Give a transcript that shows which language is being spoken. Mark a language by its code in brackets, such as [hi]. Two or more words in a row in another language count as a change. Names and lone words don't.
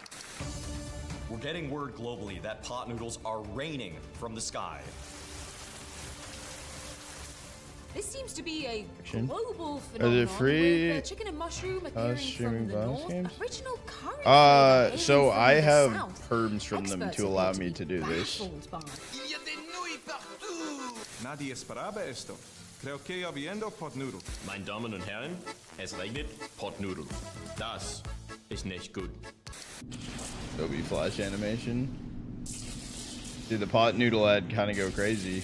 [en] We're getting word globally that pot noodles are raining from the sky. This seems to be a Action. global Are phenomenon there free with chicken and mushroom appearing streaming from the bonus north. games? Original curry flavor So alien from I the have south. perms from them Experts to appear allow to me be to do this. baffled by. [es] Nadie esperaba esto. Creo que habiendo pot noodle. [de] Meine Damen und Herren, es regnet Potnoodle. Das ist nicht gut. [en] Adobe Flash animation. Dude, the pot noodle ad kind of go crazy.